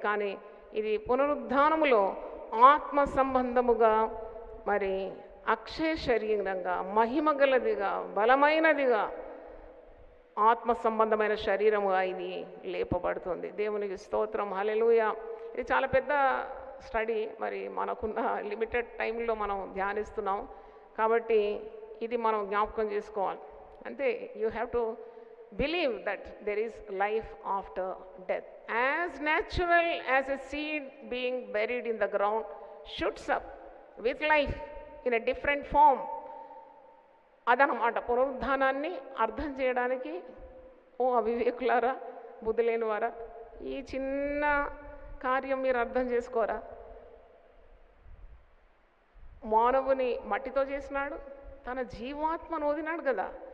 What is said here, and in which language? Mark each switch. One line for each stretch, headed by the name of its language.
Telugu: కానీ ఇది పునరుద్ధానములో ఆత్మ సంబంధముగా మరి అక్షయ శరీరంగా, మహిమగలదిగా, బలమైనదిగా, ఆత్మ సంబంధమైన శరీరముగా ఇది లేపబడుతుంది. దేవునికి స్తోత్రం. హల్లెలూయా. ఇది చాలా పెద్ద స్టడీ. మరి మనకున్న లిమిటెడ్ టైంలో మనం ధ్యానిస్తున్నాం కాబట్టి ఇది మనం జ్ఞాపకం చేసుకోవాలి. అంటే
English: You have to believe that there is life after death. As natural as a seed being buried in the ground shoots up with life in a different form.
Telugu: అదనమాట పునరుద్ధానాన్ని అర్థం చేయడానికి ఓ అవివేకులారా, బుద్ధి లేనివారా, ఈ చిన్న కార్యం మీరు అర్థం చేసుకోరా? మానవుని మట్టితో చేసినాడు, తన జీవాత్మను వదినాడు కదా.